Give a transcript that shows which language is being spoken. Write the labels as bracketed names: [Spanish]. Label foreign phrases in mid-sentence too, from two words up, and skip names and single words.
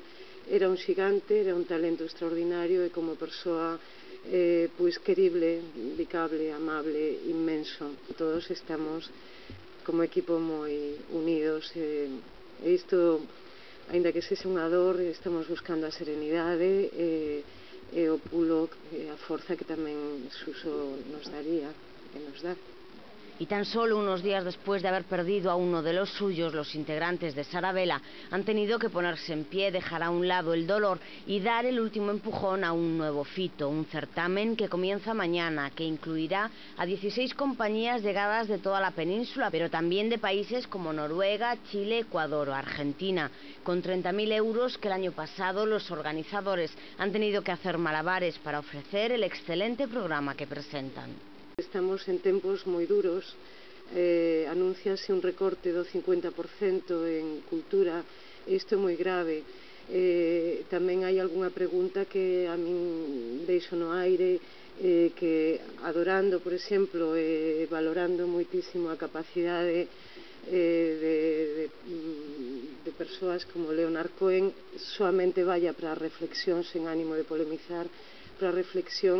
[Galician] Era un xigante, era un talento extraordinario e como persoa pois querible, dedicable, amable, inmenso. Todos estamos como equipo moi unidos e isto, aínda que sexa unha dor, estamos buscando a serenidade e o pulo, a forza que tamén Suso nos daría e nos dá. [Spanish] Y tan solo unos días después de haber perdido a uno de los suyos, los integrantes de Sarabela han tenido que ponerse en pie, dejar a un lado el dolor y dar el último empujón a un nuevo fito, un certamen que comienza mañana, que incluirá a 16 compañías llegadas de toda la península, pero también de países como Noruega, Chile, Ecuador o Argentina, con 30.000 euros que el año pasado los organizadores han tenido que hacer malabares para ofrecer el excelente programa que presentan. [Galician] Estamos en tempos moi duros, anúnciase un recorte do 50% en cultura, isto é moi grave. Tamén hai algunha pregunta que a min deixo no aire, que adorando, por exemplo, valorando moitísimo a capacidade de persoas como Leonard Cohen, soamente vaya para a reflexión, sen ánimo de polemizar, para a reflexión.